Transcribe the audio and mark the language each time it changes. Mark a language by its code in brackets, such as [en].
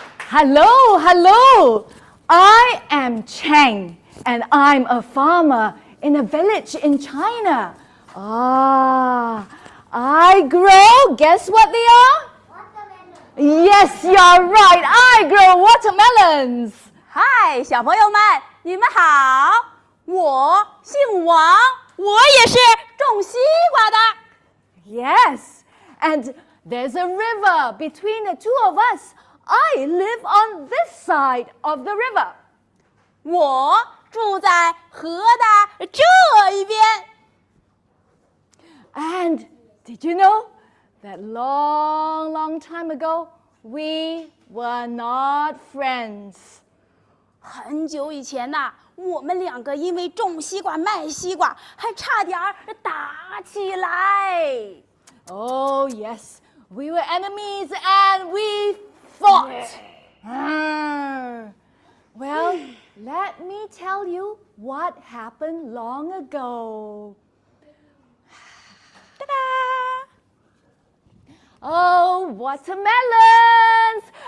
[en] Hello, hello. I am Cheng, and I'm a farmer in a village in China. I grow, guess what they are? Watermelon. Yes, you're right. I grow watermelons. [zh] Hi, 小朋友们，你们好，我姓王，我也是种西瓜的。 [en] Yes, and there's a river between the two of us. I live on this side of the river. [zh] 我住在河的这一边。 [en] And did you know that long, long time ago, we were not friends? [zh] 很久以前呐，我们2个因为种西瓜卖西瓜，还差点打起来。 [en] Oh, yes, we were enemies and we fought. Well, let me tell you what happened long ago. Ta-da! Oh, watermelons!